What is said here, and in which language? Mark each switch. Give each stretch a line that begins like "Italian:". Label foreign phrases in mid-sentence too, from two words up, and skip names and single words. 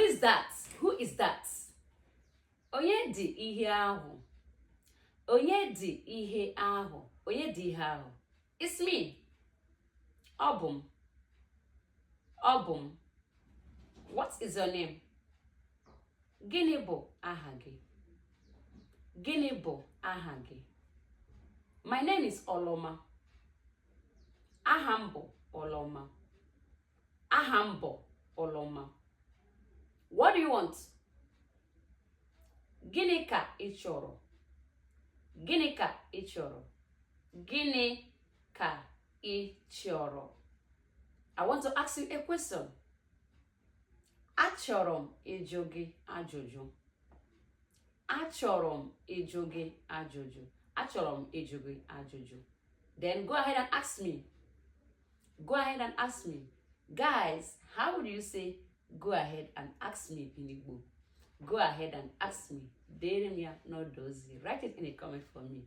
English: that? Who is that?
Igbo: Onye di ihe ahụ? Onye di ihe ahụ? Onye di ihe ahụ?
English: It's me. Obum. Obum. What is your name?
Igbo: Gịnị bụ aha gị? Gịnị bụ aha gị?
English: My name is Oloma.
Igbo: Aha m bụ Oloma. Aha m bụ Oloma.
English: What do you want?
Igbo: Gịnị ka ị chọrọ? Gịnị ka ị chọrọ? Gịnị ka ị chọrọ?
English: I want to ask you a question.
Igbo: Achọrọ m ịjụ gị ajụjụ. Achọrọ m ịjụ gị ajụjụ. Achọrọ m ịjụ gị ajụjụ.
English: Then go ahead and ask me. Go ahead and ask me. Guys, how would you say go ahead and ask me in Igbo? Go ahead and ask me.
Igbo: Dere m ya n'odozi.
English: Write it in a comment for me.